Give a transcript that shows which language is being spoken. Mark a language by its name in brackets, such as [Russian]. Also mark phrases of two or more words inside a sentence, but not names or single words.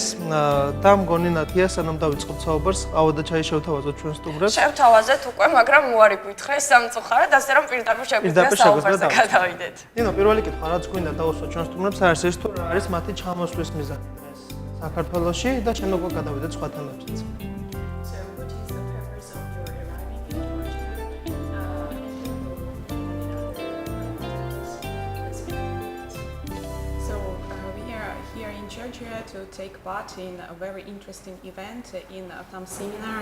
[Georgian] და მგონი ნათია, სანამ დავიწყოთ საუბარს, ყავა და ჩაი შევთავაზოთ ჩვენ სტუმრებს. შევთავაზეთ უკვე, მაგრამ უარი გითხრეს სამწუხაროდ, ასე რომ პირდაპირ შეგვიძლია საუბარზე გადავიდეთ. ნინო, პირველი კითხვა, რაც გვინდა დავუსვათ ჩვენ სტუმრებს, არის ის თუ რა არის მათი ჩამოსვლის მიზანი დღეს საქართველოში და ჩვენ უკვე გადავიდეთ სხვა თემებზეც. [English] To take part in a very interesting event in FAM seminar.